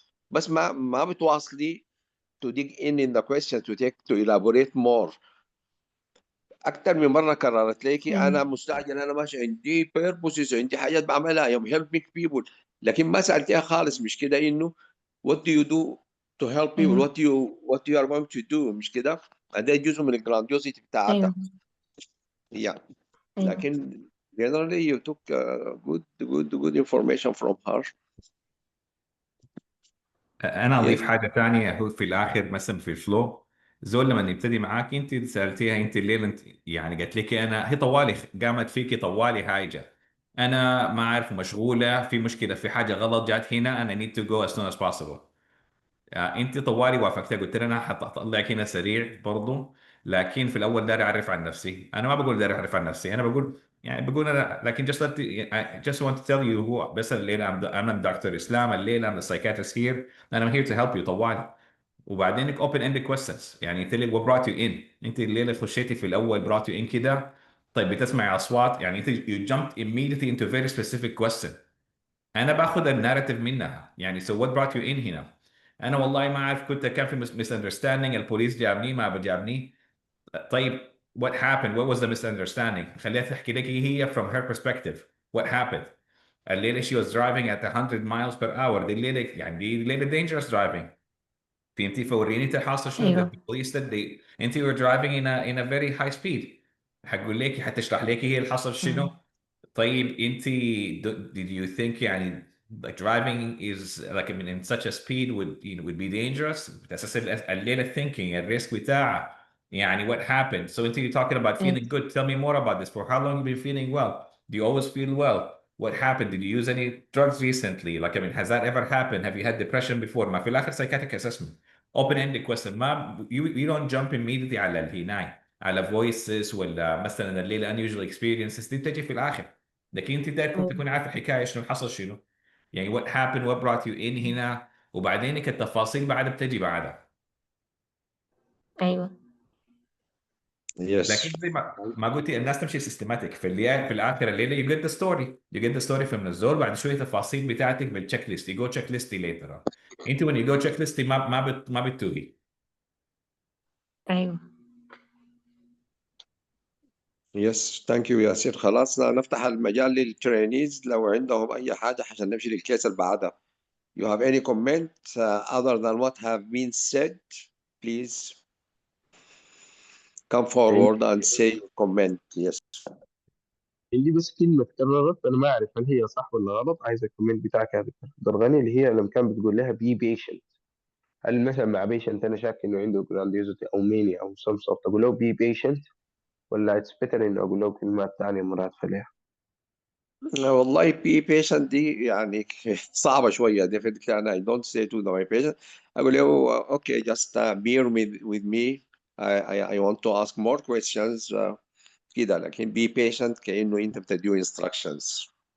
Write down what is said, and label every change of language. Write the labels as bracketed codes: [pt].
[ar] بس ما بتواصلي [en] to dig in the question to elaborate more. [ar] أكتر من مرة كررت لك أنا مستعجل، أنا ماشي عندي purposes، عندي حاجات بعملها، [en] I'm helping people. [ar] لكن ما سألتيها خالص مش كده إنه [en] what do you do to help people, what you are going to do، [ar] مش كده؟ ده جزء من الجرانديوسيتي بتاعتها. أيوة. لكن [en] generally you took good information from her. [ar] انا اضيف [en] Yes. [ar] حاجه ثانيه. هو في الاخر مثلا في الفلو، زول لما يبتدي معاك انت سالتيها انت الليله، انت يعني قالت لك انا هي طوالي قامت فيكي طوالي هايجه، انا ما اعرف مشغوله في مشكله في حاجه غلط جات هنا، انا [en] need to go as soon as possible. [ar] انت طوالي وافقتها، قلت لها انا حطلعك هنا سريع برضو، لكن في الاول داري اعرف عن نفسي. انا ما بقول داري اعرف عن نفسي، انا بقول يعني بقول انا لكن [en] I just want to tell you [ar] هو بس الليله I'm دكتور اسلام، الليله [en] I'm the psychiatrist here and I'm here to help you [ar] طوالي. وبعدين [en] open ended questions، [ar] يعني قلت لك [en] what brought you in، [ar] انت الليله خشيتي في الاول [en] brought you in كده، [ar] طيب بتسمعي اصوات، يعني انت [en] you jumped immediately into a very specific question. [ar] انا باخذ الناريتيف منها، يعني [en] so what brought you in [ar] هنا. انا والله ما اعرف، كان في [en] misunderstanding، [ar] البوليس جابني ما بجابني. طيب [en] what happened, what was the misunderstanding، [ar] خليها تحكي لك هي [en] from her perspective what happened. الليله she was driving at 100 miles per hour، [ar] دي الليله يعني دي الليله [en] dangerous driving. [ar] فهمتي؟ فوريني انت الحاصل شنو. أيوه. [en] the police said they [ar] انت [en] were driving in a very high speed. [ar] حقول لك حتشرح لك هي الحصل شنو. طيب انت [en] did you think [ar] يعني [en] like driving is like in such a speed would be dangerous. [ar] بتأسس الليلة [en] thinking [ar] الريسك بتاعها يعني [en] what happened. So [ar] انت [en] you're talking about [ar] أيوه. [en] feeling good, tell me more about this. For how long you been feeling well? Do you always feel well? What happened? Did you use any drugs recently? Like I mean, has that ever happened? Have you had depression before? [ar] ما في الآخر [en] psychiatric assessment, open-ended question. [ar] ما [en] you don't jump immediately [ar] على الهناي على voices ولا مثلا الليلة [en] unusual experiences، [ar] دي بتجي في الآخر. لكن انت دايما أيوه. تكون عارف الحكايه شنو حصل شنو، يعني [en] what happened what brought you in [ar] هنا، وبعدين التفاصيل بعدها بتجي بعدها. أيوه. [en] Yes. [ar] لكن زي ما قلتي الناس تمشي سيستماتيك في الاخر الليله [en] you get the story you get the story from [ar] الزول، بعد شويه التفاصيل بتاعتك بالتشيك ليست [en] you go check list later. انت when you go check list [ar] ما بتتوهي. أيوه. [en] Yes. Thank you [ar] ياسر. خلاص نفتح المجال للترينيز لو عندهم أي حاجة عشان نمشي للكيس اللي بعدها. [en] You have any comment other than what have been said? Please come forward and say your comment. Yes. [ar] عندي بس كلمة اتكررت أنا ما أعرف هل هي صح ولا غلط، عايز الكومنت بتاعك يا دكتور عبدالغني، اللي هي لما كان بتقول لها بي بيشنت. هل مثلا مع بيشنت أنا شاك إنه عنده جرانديوزيتي أو ميني أو سم سورت أقول له بي بيشنت، ولا اتس بيتر إنه أقول له كلمات ثانية مرادفة لها؟ والله be patient دي يعني صعبة شوية. [en] definitely أنا I don't say to my patient [ar] أقول له [en] okay just bear with me I want to ask more questions كده. [ar] لكن [en] be patient [ar] كأنه أنت بتديه [en] instructions.